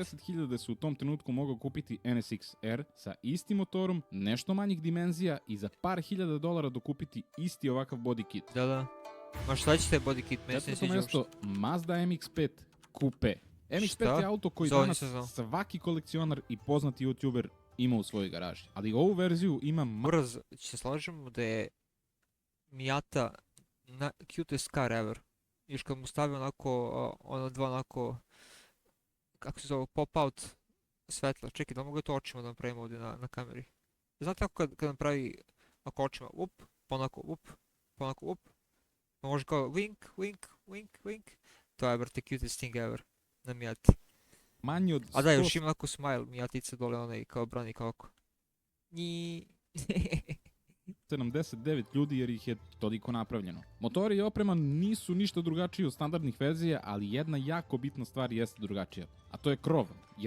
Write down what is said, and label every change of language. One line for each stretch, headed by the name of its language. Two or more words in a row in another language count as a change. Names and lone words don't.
Serbian: 150.000 se u tom trenutku mogao kupiti NSX-R sa istim motorom, nešto manjih dimenzija i za par hiljada dolara dokupiti isti ovakav
English: body kit.
Serbian: Da, da. Ma šta će te
English: body kit,
Serbian: meni se ne Četvrto sviđa mesto, uopšte. Mazda MX-5 Coupe. MX-5 Šta? je auto koji Za ovo danas nisam znao. svaki kolekcionar i poznati youtuber ima u svojoj garaži. Ali ovu verziju ima Brz, se slažemo da je Miata
English: cutest car ever.
Serbian: Još kad mu stavi onako, ona dva onako, kako se zove, pop-out svetla. Čekaj, da mogu to očima da napravimo ovdje na kameri. Znate kako kad napravi ako očima, up, pa onako up, pa može kao
English: wink, wink, wink, wink.
Serbian: To je, brate,
English: cutest thing ever
Serbian: na Miati. manji od A da, 100 još ima onako smile, Miatica dole onaj kao brani kako. Nji. 79 ljudi jer ih je toliko napravljeno. Motori i oprema nisu ništa drugačiji od standardnih verzija, ali jedna jako bitna stvar jeste drugačija, a to je krov, jer